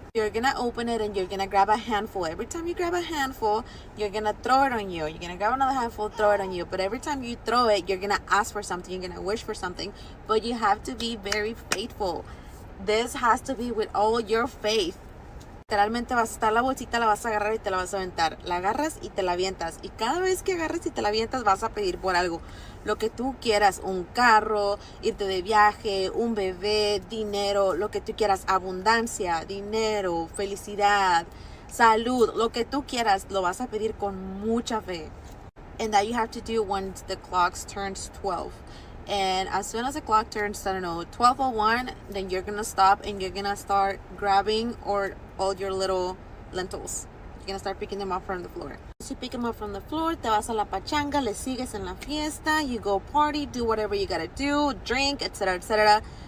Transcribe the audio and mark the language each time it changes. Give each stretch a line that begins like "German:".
English: You're gonna open it and you're gonna grab a handful. Every time you grab a handful, you're gonna throw it on you. You're gonna grab another handful, throw it on you. But every time you throw it, you're gonna ask for something. You're gonna wish for something. But you have to be very faithful. This has to be with all your faith.
Spanish: Literalmente vas a estar la bolsita, la vas a agarrar y te la vas a aventar. La agarras y te la avientas. Y cada vez que agarres y te la avientas vas a pedir por algo. Lo que tú quieras, un carro, irte de viaje, un bebé, dinero, lo que tú quieras, abundancia, dinero, felicidad, salud, lo que tú quieras, lo vas a pedir con mucha fe.
English: And that you have to do once the clock turns 12. And as soon as the clock turns, I don't know, 12:01, then you're gonna stop and you're gonna start grabbing all your little lentils. You're gonna start picking them up from the floor. Once you pick them up from the floor,
Spanish: te vas a la pachanga, le sigues en la fiesta,
English: you go party, do whatever you gotta do, drink, etc., etc.